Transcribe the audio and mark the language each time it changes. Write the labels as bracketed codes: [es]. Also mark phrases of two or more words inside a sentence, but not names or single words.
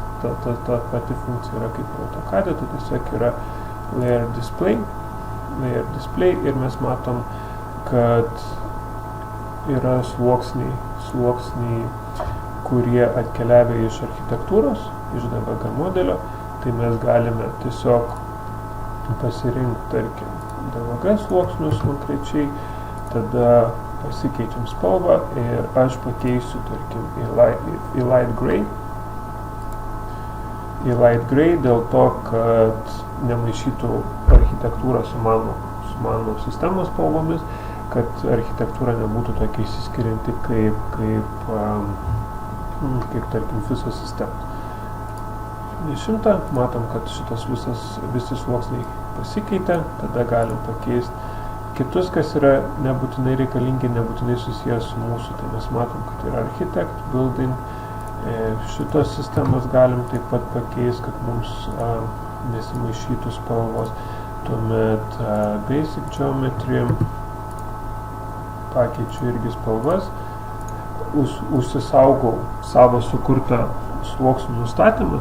[lt] Ta pati funkcija yra kaip AutoCAD, tai tiesiog yra Layer Display ir mes matom, kad yra sluoksniai, kurie atkeliavę iš architektūros, iš DVG modelio, tai mes galime tiesiog pasirinkti, tarkim, DVG sluoksnius konkrečiai, tada pasikeičiam spalvą ir aš pakeisiu, tarkim, į [en] light gray. [lt] Į [en] light gray [lt] dėl to, kad nemaišytų architektūrą su mano sistemos spalvomis, kad architektūra nebūtų tokia išsiskirianti kaip tarkim, visos sistemos. 100, matom, kad visi sluoksniai pasikeitė, tada galim pakeisti kitus, kas yra nebūtinai reikalingi, nebūtinai susijęs su mūsų. Tai mes matom, kad yra architect, building, šitos sistemos galim taip pat pakeisti, kad mums nesimaišytų spalvos. Tuomet basic geometry, pakeičiu irgi spalvas, užsisaugau savo sukurtą sluoksnių nustatymą